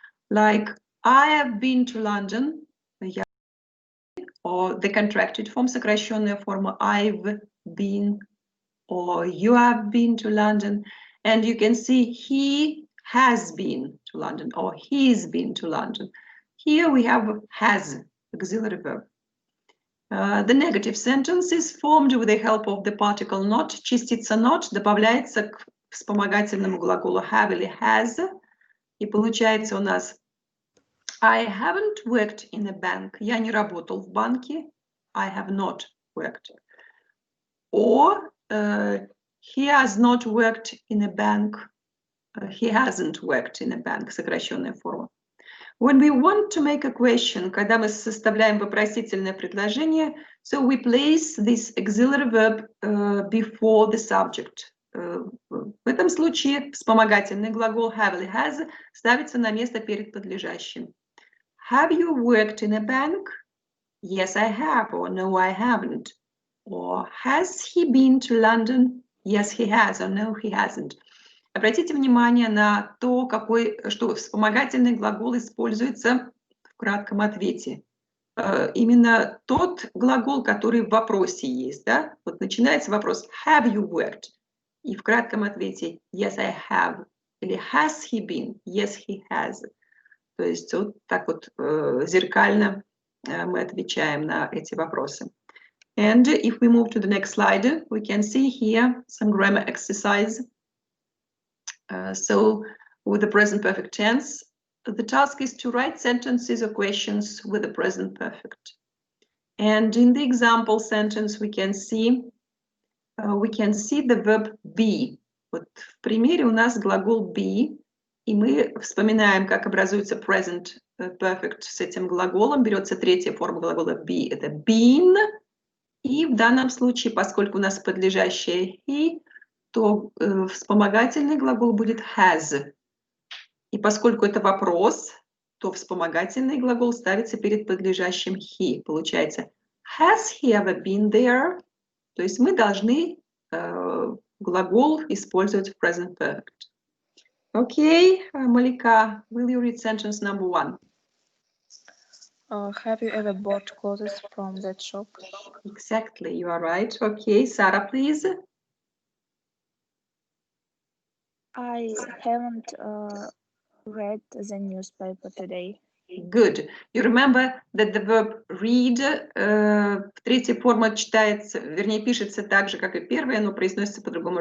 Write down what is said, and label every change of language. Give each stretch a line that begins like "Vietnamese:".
English: Like, I have been to London, or the contracted form,
Russian: сокращенная форма,
English: I've been, or you have been to London. And you can see he has been to London or he's been to London. Here we have has, auxiliary verb. The negative sentence is formed with the help of the particle not.
Russian: Частица not добавляется к вспомогательному глаголу have или has. И получается у нас
English: I haven't worked in a bank.
Russian: Я не работал в банке.
English: I have not worked. Or he has not worked in a bank. He hasn't worked in a bank.
Russian: Сокращенная форма.
English: When we want to make a question,
Russian: когда мы составляем вопросительное предложение,
English: so we place this auxiliary verb before the subject.
Russian: В этом случае вспомогательный глагол have или has ставится на место перед подлежащим.
English: Have you worked in a bank? Yes, I have. Or no, I haven't. Or has he been to London? Yes, he has. Or no, he hasn't.
Russian: Обратите внимание на то, что вспомогательный глагол используется в кратком ответе. Именно тот глагол, который в вопросе есть. Да? Вот начинается вопрос
English: have you worked?
Russian: И в кратком ответе
English: yes, I have.
Russian: Или
English: has he been? Yes, he has.
Russian: То есть вот так вот зеркально мы отвечаем на эти вопросы.
English: And if we move to the next slide, we can see here some grammar exercise. So with the present perfect tense, the task is to write sentences or questions with the present perfect. And in the example sentence, we can see the verb be.
Russian: Вот в примере у нас глагол be, и мы вспоминаем, как образуется present perfect с этим глаголом. Берется третья форма глагола be, это been. И в данном случае, поскольку у нас подлежащее he, то вспомогательный глагол будет has. И поскольку это вопрос, то вспомогательный глагол ставится перед подлежащим he. Получается,
English: has he ever been there?
Russian: То есть мы должны глагол использовать в present perfect.
English: Okay, Malika, will you read sentence number 1? Have you ever bought clothes from that shop? Exactly, you are right. Okay, Sarah, please. I haven't read the newspaper today. Good. You remember that the verb read,
Russian: третья форма читается, вернее, пишется так же, как и первая, но произносится по-другому.